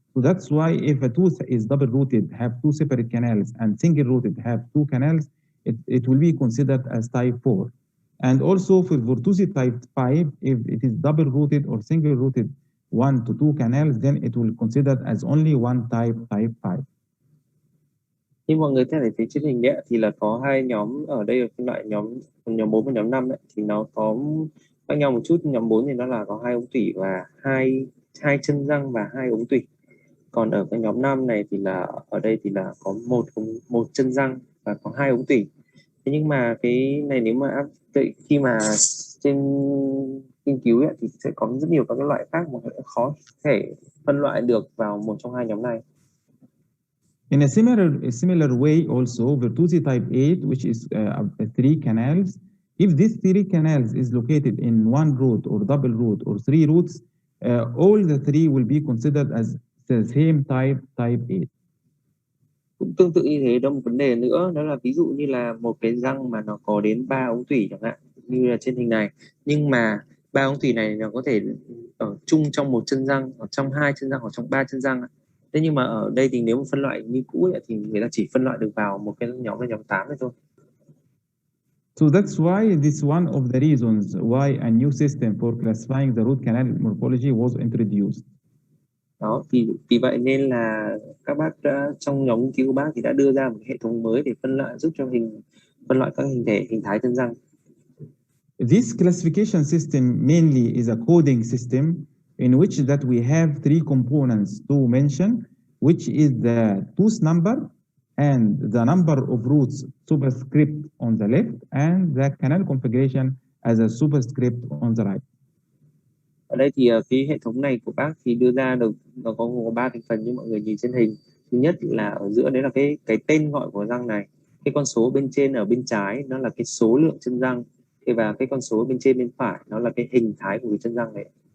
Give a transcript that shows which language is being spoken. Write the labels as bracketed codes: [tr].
[en] So that's why if a tooth is double-rooted, have 2 separate canals, and single-rooted, have 2 canals, it will be considered as type 4. And also for Bertuzzi type 5, if it is double-rooted or single-rooted 1 to 2 canals, then it will consider as only one type 5. [vi] Như mọi người thấy trên hình đấy thì là có hai nhóm ở đây, là phân loại nhóm 4 và nhóm 5 ấy, thì nó có khác nhau một chút. Nhóm 4 thì nó là có 2 ống tủy và hai chân răng và 2 ống tủy. Còn ở cái nhóm 5 này thì là ở đây thì là có một chân răng và có 2 ống tủy. Thế nhưng mà cái này nếu mà khi mà trên nghiên cứu ấy, thì sẽ có rất nhiều các cái loại khác mà khó thể phân loại được vào một trong hai nhóm này. [en] In a similar way also, Bertuzzi type 8, which is 3 canals, if these 3 canals is located in 1 root or double root or 3 roots, all the 3 will be considered as the same type 8. [vi] Cũng tương tự như thế, đó một vấn đề nữa, đó là ví dụ như là một cái răng mà nó có đến 3 ống tủy chẳng hạn, như là trên hình này, nhưng mà 3 ống tủy này nó có thể ở chung trong một chân răng, ở trong 2 chân răng, hoặc trong 3 chân răng. Thế nhưng mà ở đây thì nếu mà phân loại như cũ ấy, thì người ta chỉ phân loại được vào một cái nhóm là nhóm 8 này thôi. [en] So that's why this is one of the reasons why a new system for classifying the root canal morphology was introduced. [vi] Đó, vì vậy nên là các bác trong nhóm nghiên cứu của bác thì đã đưa ra một hệ thống mới để giúp cho phân loại các hình thái chân răng. [en] This classification system mainly is a coding system in which that we have 3 components to mention, which is the tooth number and the number of roots superscript on the left and the canal configuration as a superscript on the right. [vi] Ở đây thì cái hệ thống này của bác thì đưa ra được nó có 3 thành phần như mọi người nhìn trên hình. Thứ nhất là ở giữa đấy là cái tên gọi của răng này. Cái con số bên trên ở bên trái nó là cái số lượng chân răng, và cái con số bên trên bên phải nó là cái hình thái của cái chân răng này.